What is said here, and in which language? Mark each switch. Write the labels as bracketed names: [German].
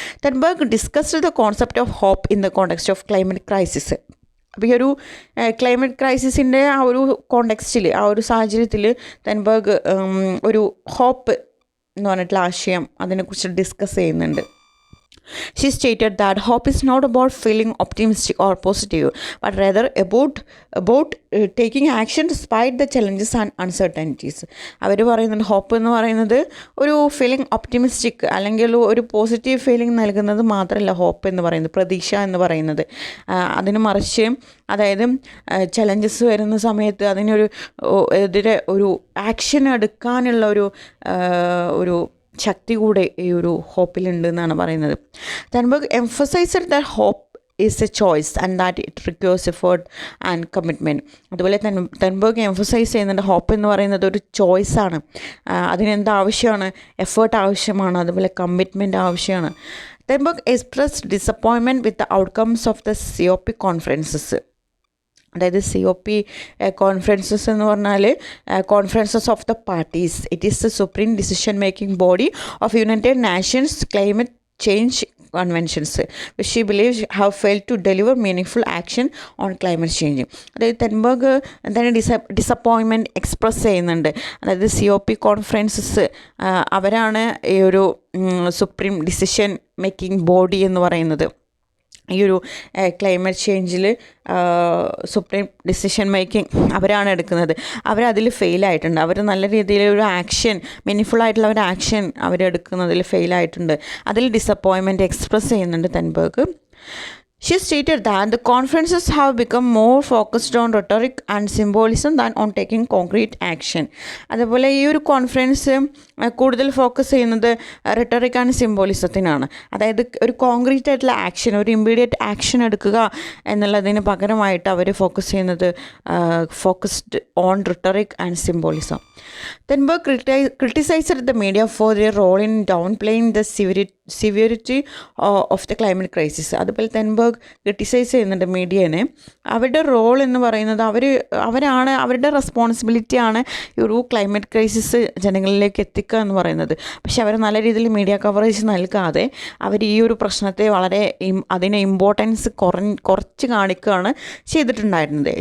[English] Thunberg discussed the concept of hope in the context of climate crisis. [Malayalam] അപ്പോൾ ഈ ഒരു climate ക്രൈസിസിൻ്റെ ആ ഒരു കോണ്ടെക്സ്റ്റിൽ, ആ ഒരു സാഹചര്യത്തിൽ തെൻബർഗ് ഒരു ഹോപ്പ് എന്ന് പറഞ്ഞിട്ടുള്ള ആശയം അതിനെക്കുറിച്ച് ഡിസ്കസ് ചെയ്യുന്നുണ്ട്. [English] She stated that hope is not about feeling optimistic or positive, but rather about taking action despite the challenges and uncertainties. [Malayalam] അവർ പറയുന്നുണ്ട്, ഹോപ്പ് എന്ന് പറയുന്നത് ഒരു ഫീലിംഗ് ഒപ്റ്റിമിസ്റ്റിക് അല്ലെങ്കിൽ ഒരു പോസിറ്റീവ് ഫീലിംഗ് നൽകുന്നത് മാത്രമല്ല ഹോപ്പ് എന്ന് പറയുന്നത്, പ്രതീക്ഷ എന്ന് പറയുന്നത്. അതിന് മറിച്ച് അതായത് ചലഞ്ചസ് വരുന്ന സമയത്ത് അതിനൊരു എതിരെ ഒരു ആക്ഷൻ എടുക്കാനുള്ള ഒരു ശക്തി കൂടെ ഈ ഒരു ഹോപ്പിലുണ്ട് എന്നാണ് പറയുന്നത്. [English] Thunberg emphasised that hope is a choice and that it requires effort and commitment. [Malayalam] അതുപോലെ തെൻബർഗ് എംഫസൈസ് ചെയ്യുന്നുണ്ട്, ഹോപ്പ് എന്ന് പറയുന്നത് ഒരു ചോയ്സാണ്, അതിനെന്ത് ആവശ്യമാണ്, എഫേർട്ട് ആവശ്യമാണ്, അതുപോലെ കമ്മിറ്റ്മെൻറ്റ് ആവശ്യമാണ്. [English] Thunberg expressed disappointment with the outcomes of the COP conferences. [Malayalam] അതായത് [English] COP conferences [Malayalam] എന്ന് പറഞ്ഞാൽ [English] Conferences of the parties. It is the supreme decision making body of United Nations climate change conventions which she believes have failed to deliver meaningful action on climate change. [Malayalam] അതായത് തെൻബർഗ് എന്താണ് disappointment express ചെയ്യുന്നുണ്ട്. അതായത് COP conferences അവരാണ് ഈ ഒരു supreme decision making body എന്ന് പറയുന്നത്. ഈ ഒരു ക്ലൈമറ്റ് ചേഞ്ചിൽ സുപ്രീം ഡിസിഷൻ മേക്കിംഗ് അവരാണ് എടുക്കുന്നത്. അവരതിൽ ഫെയിലായിട്ടുണ്ട്. അവർ നല്ല രീതിയിലൊരു ആക്ഷൻ, മീനിങ്ഫുൾ ആയിട്ടുള്ള ഒരു ആക്ഷൻ അവരെടുക്കുന്നതിൽ ഫെയിലായിട്ടുണ്ട്. അതിൽ ഡിസപ്പോയിൻമെൻറ്റ് എക്സ്പ്രസ് ചെയ്യുന്നുണ്ട് തെൻബർഗ്. [English] She stated that the conferences have become more focused on rhetoric and symbolism than on taking concrete action. [Malayalam] അതുപോലെ ഈ ഒരു കോൺഫറൻസ് കൂടുതൽ ഫോക്കസ് ചെയ്യുന്നത് റെട്ടറിക് ആൻഡ് സിംബോളിസത്തിനാണ്. അതായത് ഒരു കോൺക്രീറ്റ് ആയിട്ടുള്ള ആക്ഷൻ, ഒരു ഇമ്മീഡിയറ്റ് ആക്ഷൻ എടുക്കുക എന്നുള്ളതിന് പകരമായിട്ട് അവർ ഫോക്കസ് ചെയ്യുന്നത് [English] Focused on rhetoric and symbolism. Thunberg criticized the media for their role in downplaying the severity of the climate crisis. [Malayalam] അതുപോലെ തെൻബർഗ് ക്രിട്ടിസൈസ് ചെയ്യുന്നുണ്ട് മീഡിയനെ. അവരുടെ റോൾ എന്ന് പറയുന്നത് അവരാണ്, അവരുടെ റെസ്പോൺസിബിലിറ്റിയാണ് ഈ ഒരു ക്ലൈമറ്റ് ക്രൈസിസ് ജനങ്ങളിലേക്ക് എത്തിക്കുക എന്ന് പറയുന്നത്. പക്ഷെ അവർ നല്ല രീതിയിൽ മീഡിയ കവറേജ് നൽകാതെ അവർ ഈ ഒരു പ്രശ്നത്തെ വളരെ അതിനെ ഇമ്പോർട്ടൻസ് കുറച്ച് കാണിക്കുകയാണ് ചെയ്തിട്ടുണ്ടായിരുന്നത്.